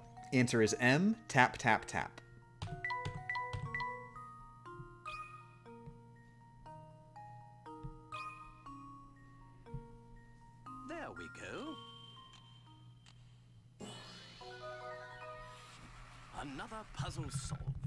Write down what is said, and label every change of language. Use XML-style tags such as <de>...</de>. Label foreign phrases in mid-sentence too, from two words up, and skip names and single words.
<en>Answer is M, tap, tap, tap. There we go. Another puzzle solved.</en>